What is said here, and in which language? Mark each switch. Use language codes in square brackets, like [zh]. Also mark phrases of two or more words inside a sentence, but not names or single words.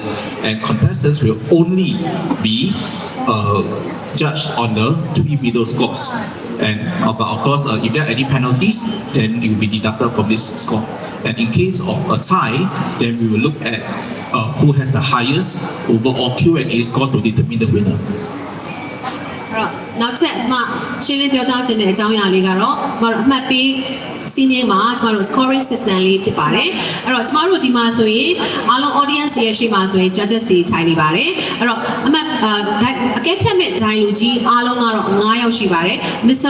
[en] And contestants will only be judged on the 3 middle scores. And but of course, if there are any penalties, then it will be deducted from this score. And in case of a tie, then we will look at who has the highest overall Q&A score to determine the winner. [my] နောက်ထပ်ကျမရှင်းလင်းပြောကြားခြင်းတဲ့အကြောင်းအရာလေးကတော့ကျမတို့အမှတ်ပေးစီးနင်းမှာကျမတို့ [en] scoring system [my] လေးဖြစ်ပါတယ်အဲ့တော့ကျမတို့ဒီမှာဆိုရင်အားလုံး audience တွေရဲ့ရှေ့မှာဆိုရင် judges တွေထိုင်နေပါတယ်အဲ့တော့အမှတ်အကဲဖြတ်မဲ့ဒိုင်လူကြီးအားလုံးကတော့9ယောက်ရှိပါတယ် Mr.